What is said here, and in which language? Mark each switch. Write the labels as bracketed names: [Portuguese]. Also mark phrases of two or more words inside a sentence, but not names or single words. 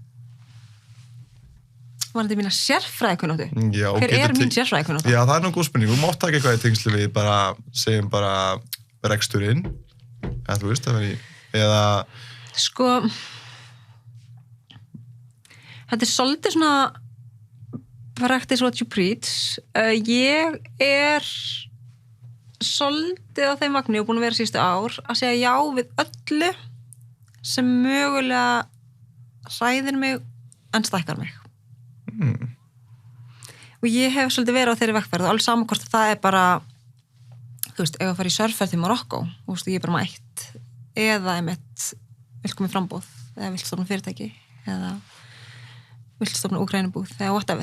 [Icelandic] Var þetta mína sérfræðikunnáttu? Já. Hver er mín sérfræðikunnáttu? Já, það er nú góð spurning. Þú mátt taka eitthvað í tengslu við bara, segjum bara reksturinn, eða þú veist, það verið, eða... Sko, þetta er svolítið svona [English] practice what you preach. [Icelandic] Ég er svolítið á þeim vagni og búin að vera síðustu ár að segja já við öllu sem mögulega hræðir mig en stækkar mig. Og ég hef svolítið verið á þeirri vegferð og alveg saman hvort það er bara þú veist, ef að fara í surfferð til Marokko þú veist, ég er bara mætt eða einmitt vilt koma í frambúð eða vilt stofna fyrirtæki eða vilt stofna Úkraínubúð eða whatever.